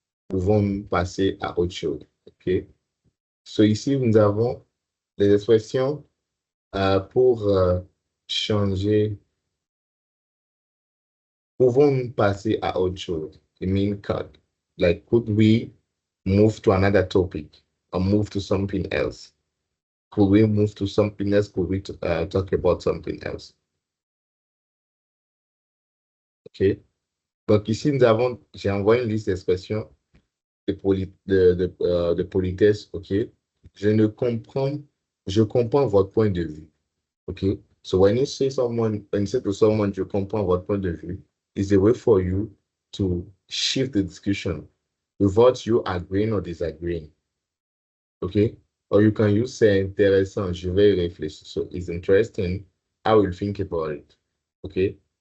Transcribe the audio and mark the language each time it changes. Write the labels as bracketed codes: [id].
[fr] Pouvons-nous passer à autre chose? OK. So ici, nous avons des expressions pour changer. Pouvons-nous passer à autre chose? [en] It means could we move to another topic or move to something else? Could we move to something else? Could we talk about something else? OK. [fr] Donc ici, j'ai envoyé une liste d'expressions de politesse. OK. Je comprends votre point de vue. [en] OK. So when you say to someone, [fr] je comprends votre point de vue, [en] is a way for you to shift the discussion without you agreeing or disagreeing. Okay? Or you can use [fr] c'est intéressant, je vais y réfléchir. [en] So it's interesting, I will think about it. Okay?